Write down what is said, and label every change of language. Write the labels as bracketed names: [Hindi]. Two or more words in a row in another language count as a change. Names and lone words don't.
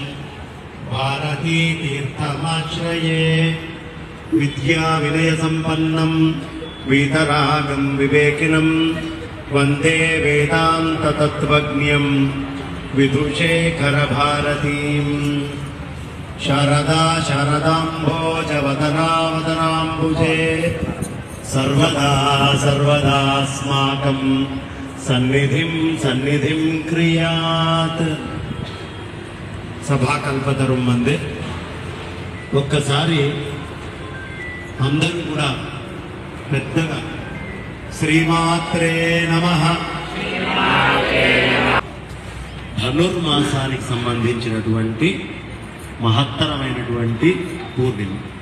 [Sanskrit] भारतीतीर्थमाश्रये विद्याविनयसम्पन्नं वीतरागं विवेकिनं वन्दे वेदान्ततत्त्वज्ञं विदुषेखरभारतीं शारदा शारदाम्भोजवदनावदनाम्बुजे सर्वदा सर्वदास्माकं सन्निधिं क्रियात् [Telugu] సభాకల్పతరం మందే ఒక్కసారి అందరూ కూడా పెద్దగా [Sanskrit] శ్రీమాత్రే నమః. [Telugu] ధనుర్మాసానికి సంబంధించినటువంటి మహత్తరమైనటువంటి పూర్ణిమ.